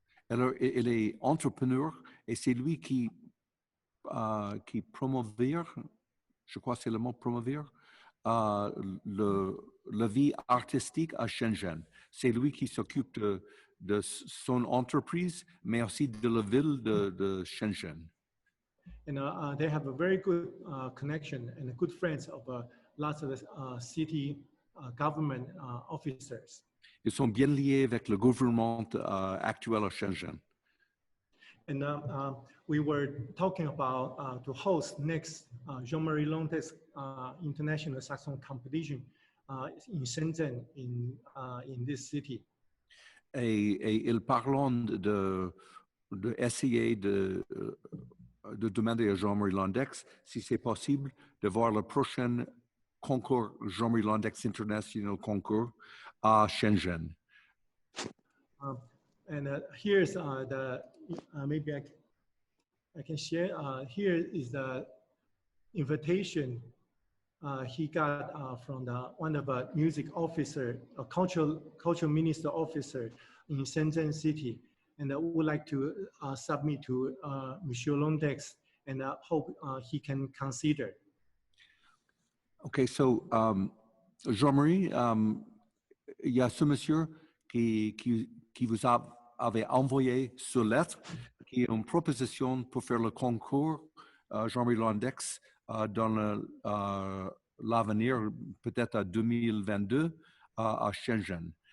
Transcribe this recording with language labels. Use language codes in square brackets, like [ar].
[fr] Alors, il est entrepreneur et c'est lui qui promouvoir, je crois que c'est le mot promouvoir, la vie artistique à Shenzhen. C'est lui qui s'occupe de son entreprise, mais aussi de la ville de Shenzhen. [en] And they have a very good connection and good friends of lots of city government officers. [fr] Ils sont bien liés avec le gouvernement actuel à Shenzhen. [en] And we were talking about to host next Jean-Marie Londeix International Saxophone Competition in Shenzhen, in this city. [fr] Et ils parlent de essayer de demander à Jean-Marie Londeix si c'est possible de voir le prochain concours Jean-Marie Londeix International Concours à Shenzhen. [en] And here's the maybe I can share. Here is the invitation he got from one of the music officer, a cultural minister officer in Shenzhen City, and I would like to submit to Monsieur Londeix, and I hope he can consider. [fr] Okay, so Jean-Marie, il y a ce monsieur qui vous avait envoyé ce lettre, qui est une proposition pour faire le concours Jean-Marie Londeix dans l'avenir, peut-être à 2022 à Shenzhen.